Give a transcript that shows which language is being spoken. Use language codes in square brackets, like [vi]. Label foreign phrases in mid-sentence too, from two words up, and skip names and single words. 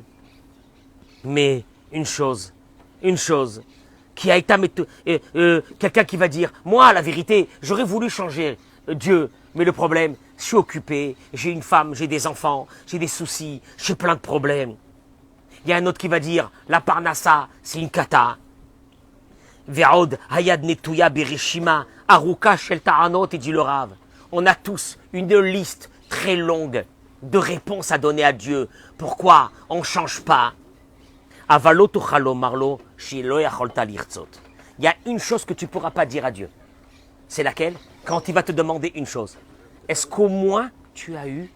[fr] Mais une chose, qui a été quelqu'un qui va dire, moi, la vérité, j'aurais voulu changer Dieu, mais le problème, je suis occupé, j'ai une femme, j'ai des enfants, j'ai des soucis, j'ai plein de problèmes. Il y a un autre qui va dire, la parnassa, c'est une cata. [he] ועוד היד נטויה ברשימה ארוכה של טענות, [fr] et dit le Rav. On a tous une liste très longue de réponses à donner à Dieu. Pourquoi on ne change pas? Il y a une chose que tu ne pourras pas dire à Dieu. C'est laquelle? Quand il va te demander une chose. Est-ce qu'au moins tu as eu...